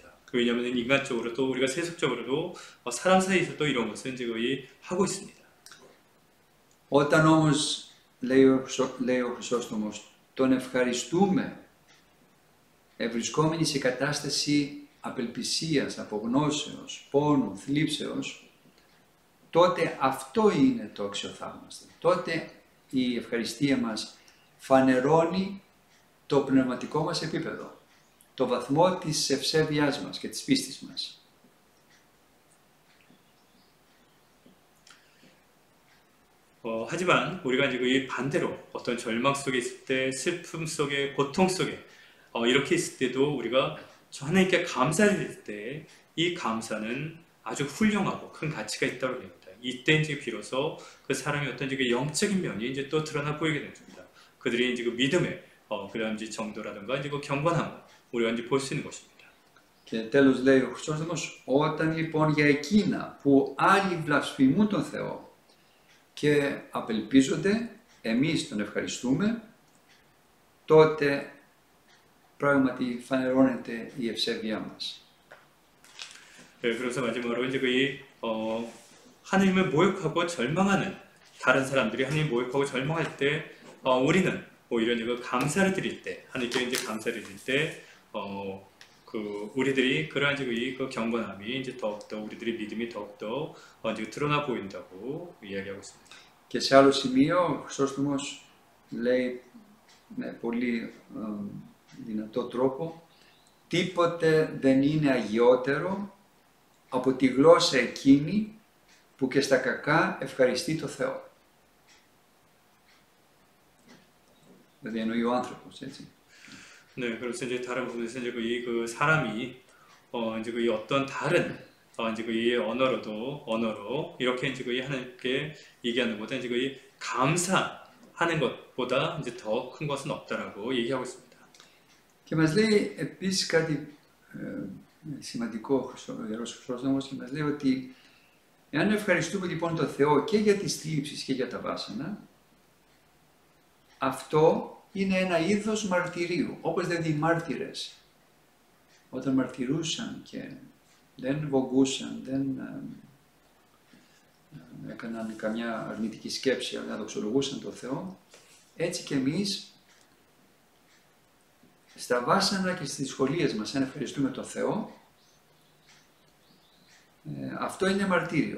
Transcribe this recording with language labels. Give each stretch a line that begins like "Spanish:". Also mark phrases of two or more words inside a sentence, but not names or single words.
Korean: 왜냐하면 인간적으로 또 우리가 세속적으로도 사람 사이에서도 이런 것을 이제 거의 하고 있습니다.
Greek: Όταν όμως λέει ο Χρυσόστομος τον ευχαριστούμε ευρισκόμενοι σε κατάσταση απελπισίας, απογνώσεως, πόνου, θλίψεως, τότε αυτό είναι το αξιοθαύμαστο. Τότε η ευχαριστία μας φανερώνει το πνευματικό μας επίπεδο, το βαθμό της ευσέβειάς μας και της πίστης μας.
Korean: 하지만 우리가 이제 이 반대로 어떤 절망 속에 있을 때, 슬픔 속에, 고통 속에 이렇게 있을 때도 우리가 하나님께 감사를 드릴 때 이 감사는 아주 훌륭하고 큰 가치가 있다고 합니다. 이때 이제 비로소 그 사람의 어떤 이제 영적인 면이 이제 또 드러나 보이게 됩니다. 그들이 이제 그 믿음의 그런 이제 정도라든가 이제 그 경건함 우리가 이제 볼 수 있는 것입니다.
Greek: Και τέλος λέει ο Χρυσόστομος, όταν λοιπόν για εκείνα που άλλοι βλασφημούν τον Θεό και απελπίζονται, εμείς τον ευχαριστούμε, τότε πράγματι φανερώνεται η ευσέβειά μας.
Korean: 네, 그래서 마지막으로 이제 하나님을 모욕하고 절망하는 다른 사람들이 하나님 모욕하고 절망할 때 우리는 오히려 이제 감사를 드릴 때 하나님께 이제 감사를 드릴 때 우리들이 그러한 이제 그 경건함이 이제 더욱더 우리들의 믿음이 더욱더 이제 드러나 보인다고 이야기하고 있습니다.
Greek: Και σε άλλο σημείο ο Χρυσόστομος λέει με πολύ δυνατό τρόπο, τίποτε δεν είναι αγιότερο από τη γλώσσα εκείνη που και στα κακά ευχαριστεί το Θεό. Δηλαδή εννοεί ο άνθρωπος, έτσι.
Korean: 네, 그래서 이제 다른 부분에서 이제 그 사람이 이제 이 어떤 다른 이제 이 언어로 이렇게 이제 하나님께 얘기하는 것보다 이제 이 감사하는 것보다 이제 더 큰 것은 없다라고 얘기하고 있습니다.
Greek: Και μας λέει επίσης κάτι σημαντικό ο Ιερός Χρυσόστομος και μας λέει ότι εάν ευχαριστούμε λοιπόν τον Θεό και για τις θλίψεις και για τα βάσανα, αυτό είναι ένα είδος μαρτυρίου, όπως δηλαδή οι μάρτυρες όταν μαρτυρούσαν και δεν βογκούσαν, δεν έκαναν καμιά αρνητική σκέψη, αλλά δοξολογούσαν τον Θεό, έτσι και εμείς στα βάσανα και στις δυσκολίες μας, αν ευχαριστούμε τον Θεό, αυτό είναι μαρτύριο.